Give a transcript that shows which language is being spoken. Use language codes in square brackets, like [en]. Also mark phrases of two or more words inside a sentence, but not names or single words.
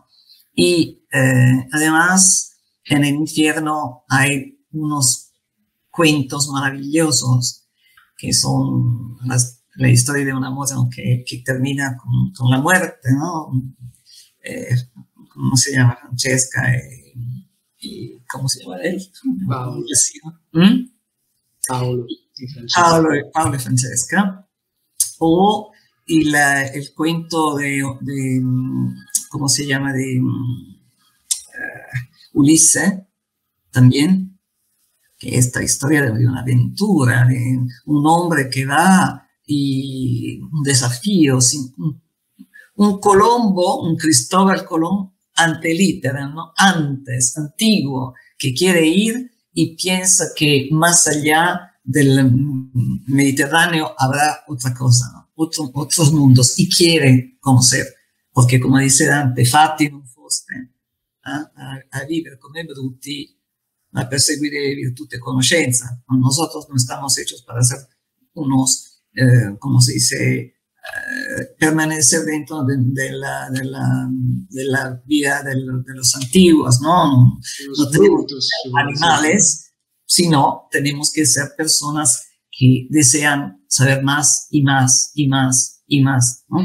[es] Y además en el infierno hay unos cuentos maravillosos que son la historia de un amor que termina con la muerte, ¿no? ¿Cómo se llama? Francesca y ¿cómo se llama él? Paolo, ¿Mm? Paolo y Francesca. Paolo y Francesca. O el cuento de ¿cómo se llama? De Ulisse, también, que esta historia de una aventura, de un hombre que va y un desafío, un Colombo, un Cristóbal Colón [la] ante litera, [es] ¿no? Antes, antiguo, que quiere ir y piensa que más allá del Mediterráneo habrá otra cosa, ¿no? Otros mundos, y quiere conocer, porque como dice Dante, [it] fatti non foste a vivere come bruti, [es] a perseguir virtud y conoscenza. Nosotros no estamos hechos para ser unos, como se dice, permanecer dentro de la vida de los antiguos, ¿no? No tenemos que ser animales, sino tenemos que ser personas que desean saber más y más y más y más, ¿no?